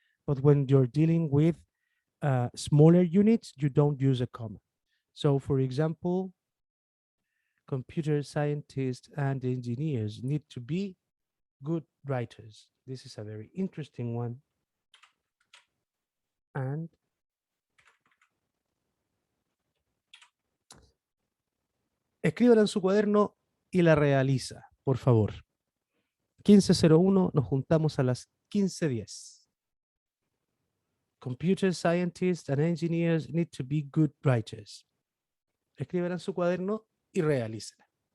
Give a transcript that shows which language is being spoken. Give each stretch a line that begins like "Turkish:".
English: But when you're dealing with smaller units, you don't use a comma. So for example, computer scientists and engineers need to be good writers. This is a very interesting one.
Spanish: And escríbala en su cuaderno y la realiza, por favor. 15:01, nos juntamos a las 15:10.
English: Computer scientists and engineers need to be good writers.
Spanish: Escríbala en su cuaderno y realícela.